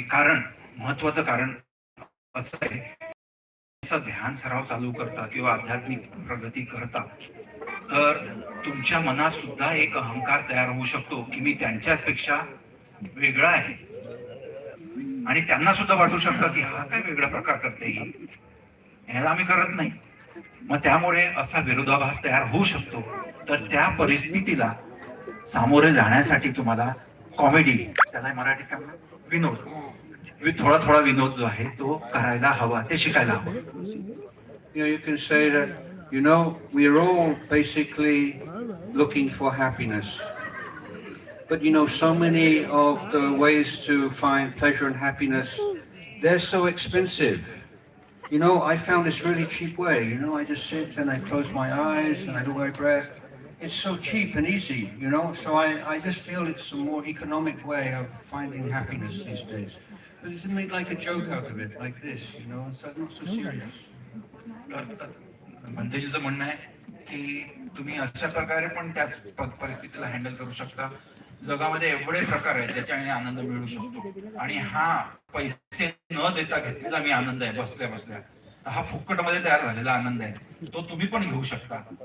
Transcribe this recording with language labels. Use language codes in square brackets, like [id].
[mr] कारण महत्वाचं कारण असं आहे, जसं ध्यान सराव चालू करता किंवा आध्यात्मिक प्रगती करता, तर तुमच्या मनात सुद्धा एक अहंकार तयार होऊ शकतो की मी त्यांच्यापेक्षा वेगळा आहे, आणि त्यांना सुद्धा वाटू शकतं की हा काय वेगळा प्रकार करते ही, ह्याला आम्ही करत नाही. मग त्यामुळे असा विरोधाभास तयार होऊ शकतो. तर त्या परिस्थितीला सामोरे जाण्यासाठी तुम्हाला कॉमेडी, त्याला मराठी काय म्हणतात, विनोद, थोडा थोडा विनोद जो आहे तो करायला हवा, ते शिकायला हवं. [en] You can say that, we're all basically looking for happiness. But so many of the ways to find pleasure and happiness, they're so expensive. I found this really cheap way. I just sit and I close my eyes and I do my breath. It's so cheap and easy, so I just feel it's a more economic way of finding happiness these days. But it's made like a joke out of it, like this, it's not so serious. [mr] भंतेजीचं म्हणणं आहे की तुम्ही अशा प्रकारे पण त्याच परिस्थितीला handle करू शकता. जगामध्ये एवढे प्रकार आहेत ज्याच्याने आनंद मिळू शकतो, आणि हा पैसे न देता घेतलेला मी आनंद आहे बसल्या बसल्या, हा फुक्कटमध्ये तयार झालेला आनंद आहे, तो तुम्ही पण घेऊ शकता.